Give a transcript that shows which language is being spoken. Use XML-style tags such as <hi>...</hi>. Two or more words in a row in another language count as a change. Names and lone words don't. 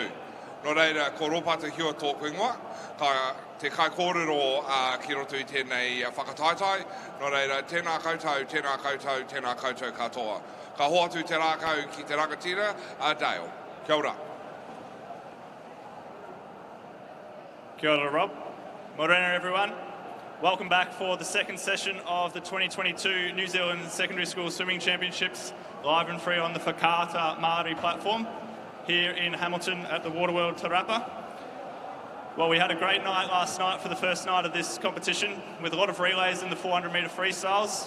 <mi>Nō reira, ko ropata hiua tōku ingoa, te kai kōrero ki roto I tēnei whakataitai. Nō reira, tēnā koutou katoa. Ka hoatu te rākau ki te rangatira, Dale. Kia ora. Kia ora, Rob.</mi> <en>Morena, everyone. Welcome back for the second session of the 2022 New Zealand Secondary School Swimming Championships, live and free on the Whakaata Māori platform here in Hamilton at the Waterworld Te Rapa. Well, we had a great night last night for the first night of this competition with a lot of relays in the 400-metre freestyles.</en>